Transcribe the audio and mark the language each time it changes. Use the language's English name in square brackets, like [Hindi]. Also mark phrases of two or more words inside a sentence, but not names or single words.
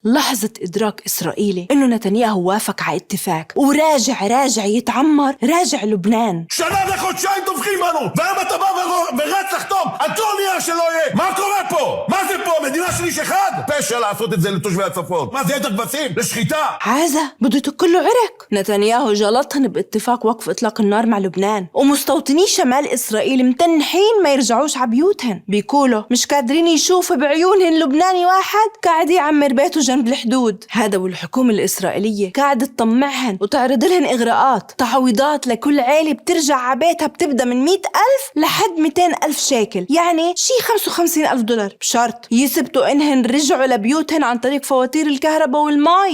[Arabic] لحظة إدراك إسرائيلي إنه نتنياهو وافق على اتفاق وراجع يتعمر راجع لبنان. [Hebrew] שנה וחודשיים טובחים בנו, והיום אתה בא ורץ לחתום על כל נייר שלא יהיה. מה קורה פה? מה זה פה? מדינה של איש אחד? פשע לעשות את זה לתושבי הצפון. מה זה, עדר כבשים? לשחיטה? [Arabic] عازة بده كله عرق. نتنياهو جلطهن باتفاق وقف إطلاق النار مع لبنان، ومستوطني شمال إسرائيل متنحين ما يرجعوش على بيوتهن، بيقولوا مش قادرين يشوفوا بعيونهن لبناني واحد قاعد يعمر بيته جنب الحدود. هذا والحكومة الإسرائيلية قاعدة تطمعهن وتعرض لهن إغراءات، تعويضات لكل عيلة بترجع على بيتها بتبدأ من 100,000 لحد 200,000 شيكل، يعني شي 55,000 دولار، بشرط يثبتوا إنهن رجعوا لبيوتهن عن طريق فواتير الكهرباء والماء.